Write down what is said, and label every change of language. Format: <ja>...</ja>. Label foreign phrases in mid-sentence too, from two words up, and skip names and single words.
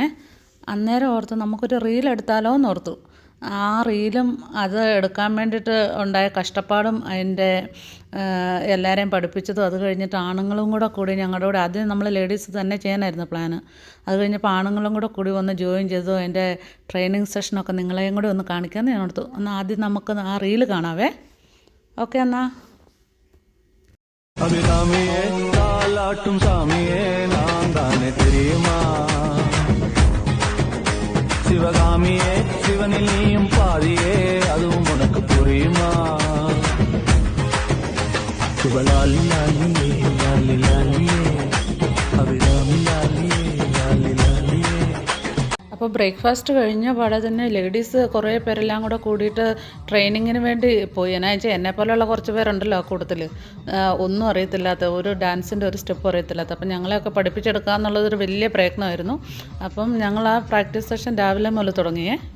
<ml>അന്നേരം ഓർത്ത് നമുക്കൊരു റീൽ എടുത്താലോ എന്ന് ഓർത്തു. ആ റീലും അത് എടുക്കാൻ വേണ്ടിയിട്ട് ഉണ്ടായ കഷ്ടപ്പാടും അതിൻ്റെ എല്ലാവരെയും പഠിപ്പിച്ചതും അത് കഴിഞ്ഞിട്ട് ആണുങ്ങളും കൂടി ഞങ്ങളുടെ കൂടെ ആദ്യം നമ്മൾ ലേഡീസ് തന്നെ ചെയ്യാനായിരുന്നു പ്ലാന്. അത് കഴിഞ്ഞപ്പോൾ ആണുങ്ങളും കൂടി വന്ന് ജോയിൻ ചെയ്തു. അതിൻ്റെ</ml> <en>training sessionഒക്കെ</en> <ml>നിങ്ങളെയും കൂടി ഒന്ന് കാണിക്കാമെന്ന് ഞാൻ ഓർത്തു. എന്നാൽ ആദ്യം നമുക്ക് ആ റീല് കാണാവേ. ഓക്കെ എന്നാൽ.</ml> <ta>அபிராமியே தாலாட்டும் சாமியே நான் தானே தெரியுமா, சிவகாமியே சிவனில் நீயும் பாதியே அதுவும் உனக்கு புரியுமா, சிவலாலி லாலியே லாலி லாலியே அபிராமி லாலியே லாலி லாலியே.</ta> <ml>അപ്പോൾ ബ്രേക്ക്ഫാസ്റ്റ് കഴിഞ്ഞ പാടെ തന്നെ ലേഡീസ് കുറേ പേരെല്ലാം കൂടിയിട്ട് ട്രെയിനിങ്ങിന് വേണ്ടി പോയി. എന്നാ വെച്ചാൽ എന്നെപ്പോലെയുള്ള കുറച്ച് പേരുണ്ടല്ലോ ആ കൂട്ടത്തിൽ, ഒന്നും അറിയത്തില്ലാത്ത, ഒരു ഡാൻസിൻ്റെ ഒരു സ്റ്റെപ്പ് അറിയത്തില്ലാത്ത. അപ്പം ഞങ്ങളെയൊക്കെ പഠിപ്പിച്ചെടുക്കുക എന്നുള്ളതൊരു വലിയ പ്രയത്നമായിരുന്നു. അപ്പം ഞങ്ങൾ ആ</ml> <en>practice session</en> <ml>രാവിലെ മുതൽ തുടങ്ങിയേ.</ml>